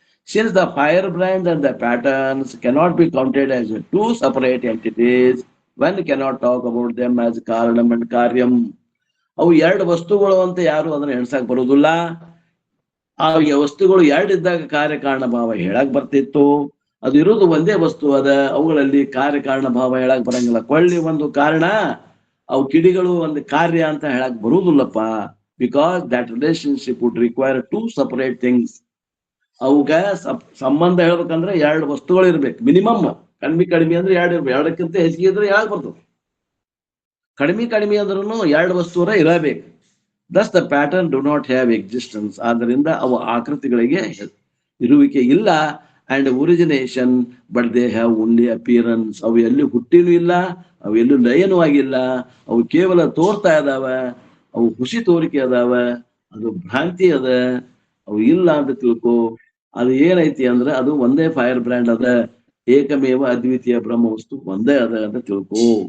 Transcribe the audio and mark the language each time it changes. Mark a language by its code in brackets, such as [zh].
[en] Since the firebrand and the patterns cannot be counted as two separate entities, one cannot talk about them as karanam and karyam. [kn] ಅವು ಎರಡು ವಸ್ತುಗಳು ಅಂತ ಯಾರು ಅದನ್ನ ಎಣ್ಸಕ್ ಬರುವುದಿಲ್ಲ. ಆ ವಸ್ತುಗಳು ಎರಡು ಇದ್ದಾಗ ಕಾರ್ಯಕಾರಣ ಭಾವ ಹೇಳಕ್ ಬರ್ತಿತ್ತು. ಅದು ಇರುವುದು ಒಂದೇ ವಸ್ತು ಅದ, ಅವುಗಳಲ್ಲಿ ಕಾರ್ಯಕಾರಣ ಭಾವ ಹೇಳಕ್ ಬರಂಗಿಲ್ಲ. ಕೊಳ್ಳಿ ಒಂದು ಕಾರಣ, ಅವು ಕಿಡಿಗಳು ಒಂದು ಕಾರ್ಯ ಅಂತ ಹೇಳಕ್ ಬರುವುದಿಲ್ಲಪ್ಪ. [en] Because that relationship would require two separate things. [kn] ಅವುಗ ಸಂಬಂಧ ಹೇಳ್ಬೇಕಂದ್ರೆ ಎರಡು ವಸ್ತುಗಳು ಇರ್ಬೇಕು ಮಿನಿಮಮ್. ಕಡಿಮೆ ಅಂದ್ರೆ ಎರಡು ಇರ್ಬೇಕು, ಎರಡಕ್ಕಿಂತ ಹೆಚ್ಚಿಗೆ ಇದ್ರೆ ಯಾಕೆ ಬರ್ತದೆ? ಕಡಿಮೆ ಅಂದ್ರೂ ಎರಡು ವಸ್ತುವರ ಇರಬೇಕು. [en] Thus the pattern do not have existence. [kn] ಆದ್ದರಿಂದ ಅವು ಆಕೃತಿಗಳಿಗೆ ಇರುವಿಕೆ ಇಲ್ಲ. [en] And origination, but they have only appearance. [kn] ಅವು ಎಲ್ಲಿ ಹುಟ್ಟಿನೂ ಇಲ್ಲ, ಅವು ಎಲ್ಲೂ ಲಯನೂ ಆಗಿಲ್ಲ, ಅವು ಕೇವಲ ತೋರ್ತಾ ಇದಾವ, ಅವು ಖುಷಿ ತೋರಿಕೆ ಅದಾವ, ಅದು ಭ್ರಾಂತಿ ಅದ, ಅವು ಇಲ್ಲ ಅಂತ ತಿಳ್ಕೊ. ಅದು ಏನೈತಿ ಅಂದ್ರೆ ಅದು ಒಂದೇ ಫೈರ್ ಬ್ರ್ಯಾಂಡ್ ಅದ, ಏಕಮೇವ ಅದ್ವಿತೀಯ ಬ್ರಹ್ಮ ವಸ್ತು ಒಂದೇ ಅದ ಅಂತ ತಿಳ್ಕೊ.